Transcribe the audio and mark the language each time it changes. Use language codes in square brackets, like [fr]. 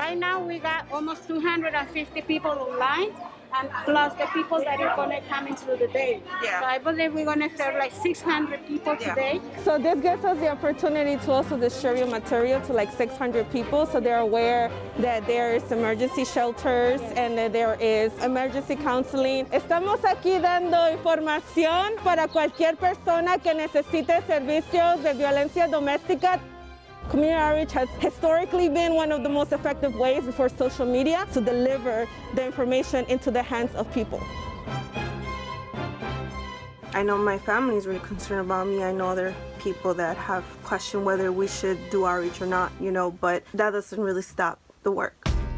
[en] Right now we got almost 250 people online, and plus the people that are going to come in through the day. Yeah. So I believe we're going to serve like 600 people today. So this gives us the opportunity to also distribute material to like 600 people, so they're aware that there is emergency shelters and that there is emergency counseling. [es] Estamos aquí dando información para cualquier persona que necesite servicios de violencia doméstica. [en] Community outreach has historically been one of the most effective ways before social media to deliver the information into the hands of people. I know my family is really concerned about me. I know there are people that have questioned whether we should do outreach or not, but that doesn't really stop the work.